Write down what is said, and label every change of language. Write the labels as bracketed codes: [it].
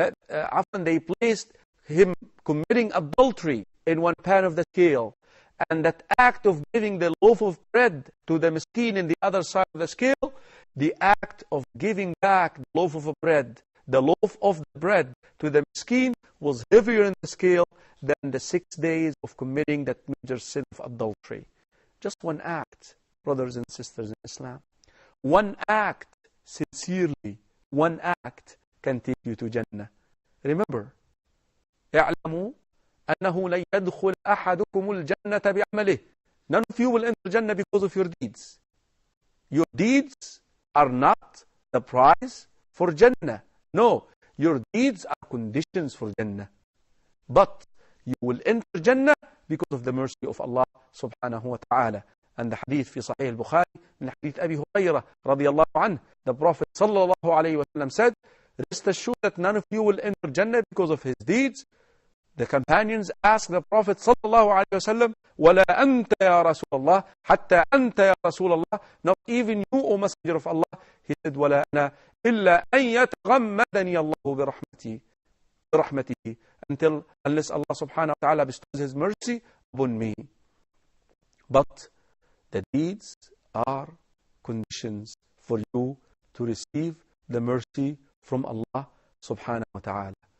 [en] Often they placed him committing adultery in one pan of the scale, and that act of giving the loaf of bread to the miskin in the other side of the scale, the act of giving back the loaf of bread, the loaf of the bread to the miskin was heavier in the scale than the 6 days of committing that major sin of adultery. Just one act, brothers and sisters in Islam. One act, sincerely, one act can take you to Jannah. Remember, [ar] اعلموا أنه لن يدخل أحدكم الجنة بعمله. [en] None of you will enter Jannah because of your deeds. Your deeds are not the prize for Jannah. No, your deeds are conditions for Jannah. But you will enter Jannah because of the mercy of Allah subhanahu wa ta'ala. And the hadith [ar] في صحيح البخاري من حديث أبي هريرة رضي الله عنه, [en] the Prophet [ar] صلى الله عليه وسلم [en] said, rest assured that none of you will enter Jannah because of his deeds. The companions asked the Prophet [ar] صلى الله عليه وسلم, ولا أنت يا رسول الله, حتى أنت يا رسول الله, [en] not even you, O Messenger of Allah. He said, [ar] ولا أنا إلا أن يتغمدني الله برحمته, [en] unless Allah subhanahu wa ta'ala bestows his mercy upon me. But the deeds are conditions for you to receive the mercy from Allah subhanahu wa ta'ala.